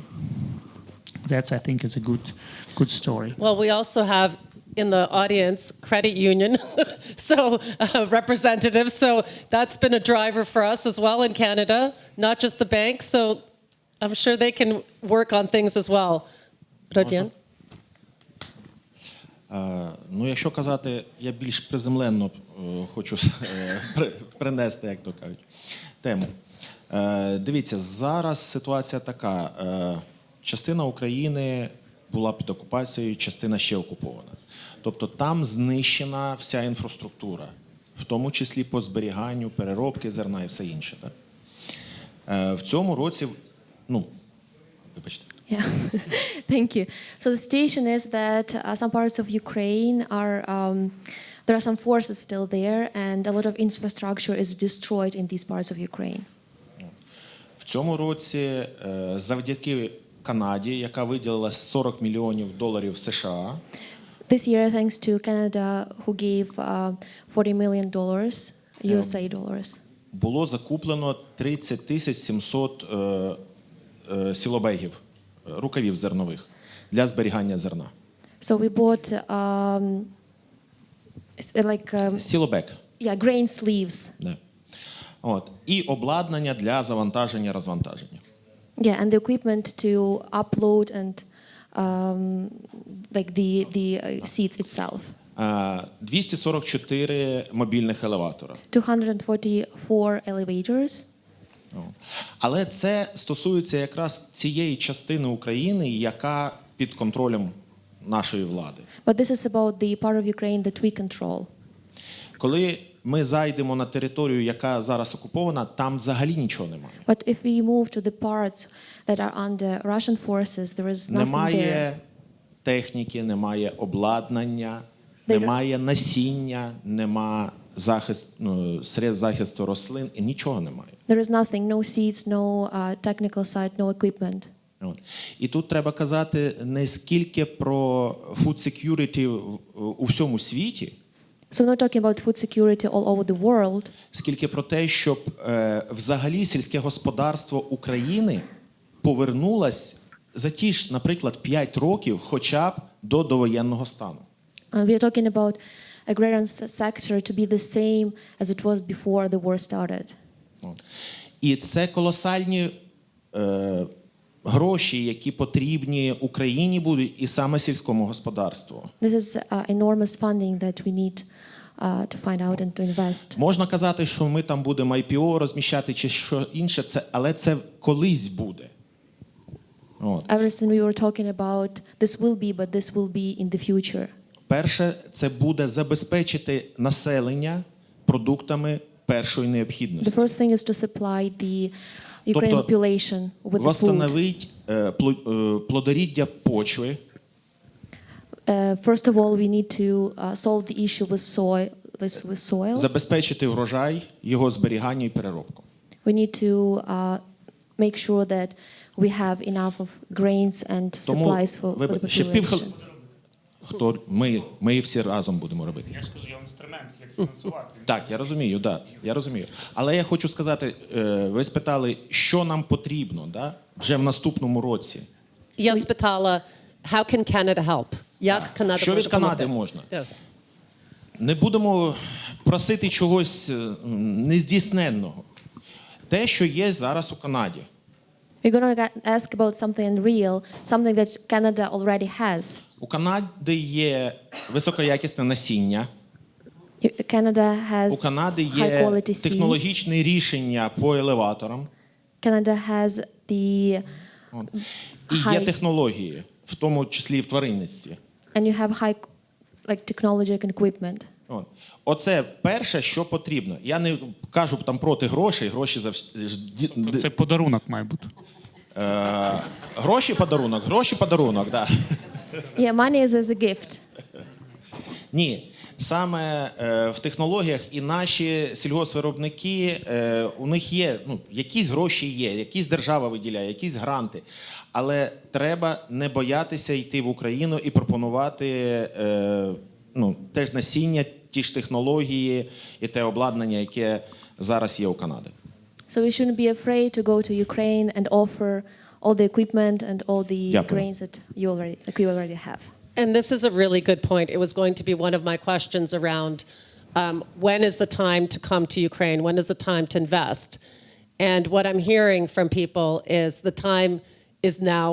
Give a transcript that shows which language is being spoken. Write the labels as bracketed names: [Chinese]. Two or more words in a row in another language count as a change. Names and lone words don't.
[English] That's, I think, is a good story. Well, we also have in the audience credit union, so representatives. So that's been a driver for us as well in Canada, not just the banks. So I'm sure they can work on things as well. Rodion? [Ukrainian] Якщо казати, я більш приземленно хочу принести, як то кажуть, тему. Дивіться, зараз ситуація така. Частина України була під окупацією, частина ще окупована. Тобто там знищена вся інфраструктура, в тому числі по зберіганню, переробки зерна і все інше. Так? В цьому році, вибачте. [English] Yeah, thank you. So the situation is that some parts of Ukraine there are some forces still there, and a lot of infrastructure is destroyed in these parts of Ukraine. [Ukrainian] В цьому році завдяки Канаді, яка виділила $40 мільйонів США. [English] This year, thanks to Canada, who gave $40 million USA dollars. [Ukrainian] Було закуплено 30 700 сілобегів, рукавів зернових для зберігання зерна. [English] So we bought [Ukrainian] Сілобег. [English] Yeah, grain sleeves. [Ukrainian] Да. І обладнання для завантаження-розвантаження. [English] Yeah, and the equipment to upload and the seats itself. [Ukrainian] 244 мобільних елеватора. [English] 244 elevators. [Ukrainian] Але це стосується якраз цієї частини України, яка під контролем нашої влади. [English] But this is about the part of Ukraine that we control. [Ukrainian] Коли ми зайдемо на територію, яка зараз окупована, там взагалі нічого немає. [English] But if we move to the parts that are under Russian forces, there is nothing there. [Ukrainian] Немає техніки, немає обладнання, немає насіння, немає средств захисту рослин, і нічого немає. [English] There is nothing, no seeds, no technical side, no equipment. [Ukrainian] І тут треба казати не скільки про [English] food security [Ukrainian] у всьому світі, [English] So we're not talking about food security all over the world. [Ukrainian] Скільки про те, щоб взагалі сільське господарство України повернулось за ті ж, наприклад, 5 років хоча б до довоєнного стану. [English] We are talking about agrarian sector to be the same as it was before the war started. [Ukrainian] От. І це колосальні гроші, які потрібні Україні будуть і саме сільському господарству. [English] This is enormous funding that we need to find out and to invest. [Ukrainian] Можна казати, що ми там будемо IPO розміщати чи що інше, але це колись буде. От. [English] Everything we were talking about, this will be, but this will be in the future. [Ukrainian] Перше, це буде забезпечити населення продуктами першої необхідності. [English] The first thing is to supply the Ukrainian [Ukrainian] Тобто [English] population with the food. [Ukrainian] Восстановить плодоріддя почви. [English] First of all, we need to solve the issue with soil. [Ukrainian] Забезпечити врожай, його зберігання і переробку. [English] We need to make sure that we have enough of grains and supplies for the [Ukrainian] ще [English] population. [Ukrainian] Ми всі разом будемо робити. Я ж кажу, я інструмент, як фінансувати. Так, я розумію, да, я розумію. Але я хочу сказати, ви спитали, що нам потрібно, да, вже в наступному році. Я спитала, [English] how can Canada help? [Ukrainian] Як Канада Що може від Канади допомогти? можна? Не будемо просити чогось нездійсненного. Те, що є зараз у Канаді. [English] We're going to ask about something unreal, something that Canada already has. [Ukrainian] У Канади є високоякісне насіння. [English] Canada has [Ukrainian] У Канади [English] high [Ukrainian] є [English] quality seeds. [Ukrainian] технологічне рішення по елеваторам. [English] Canada has the [Ukrainian] І є технології, в тому числі і в тваринництві. [English] and you have high technology and equipment. [Ukrainian] Оце перше, що потрібно. Я не кажу там проти грошей, гроші завжди. Це подарунок має бути. Гроші подарунок, да. [English] Yeah, money is as a gift. [Ukrainian] Ні, саме в технологіях і наші сільгоспвиробники, у них є, якісь гроші є, якісь держава виділяє, якісь гранти. Але треба не боятися йти в Україну і пропонувати теж насіння, ті ж технології і те обладнання, яке зараз є у Канади. [English] So we shouldn't be afraid to go to Ukraine and offer all the equipment and all the grains that we already have. And this is a really good point. It was going to be one of my questions around when is the time to come to Ukraine? When is the time to invest? And what I'm hearing from people is the time is now.